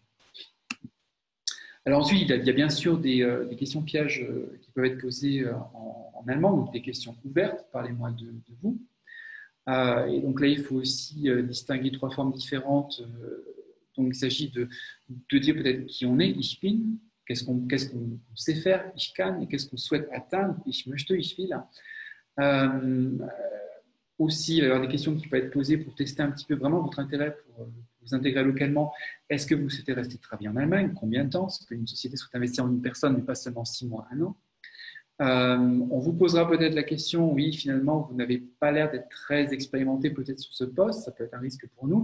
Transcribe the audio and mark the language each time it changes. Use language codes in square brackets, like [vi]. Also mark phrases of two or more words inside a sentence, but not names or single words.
[fr] Alors ensuite, il y a bien sûr des questions pièges qui peuvent être posées en allemand, donc des questions ouvertes, parlez-moi de vous. Et donc là, il faut aussi distinguer trois formes différentes. Donc il s'agit de dire peut-être qui on est, [de] ich bin, [fr] qu'est-ce qu'on sait faire, [de] ich kann, [fr] et qu'est-ce qu'on souhaite atteindre, [de] ich möchte, ich will. [fr] Aussi, il va y avoir des questions qui peuvent être posées pour tester un petit peu vraiment votre intérêt pour vous intégrer localement. Est-ce que vous souhaitez rester travailler en Allemagne? Combien de temps? Est-ce qu'une société souhaite investir en une personne, mais pas seulement 6 mois, 1 an? On vous posera peut-être la question, oui, finalement, vous n'avez pas l'air d'être très expérimenté peut-être sur ce poste, ça peut être un risque pour nous.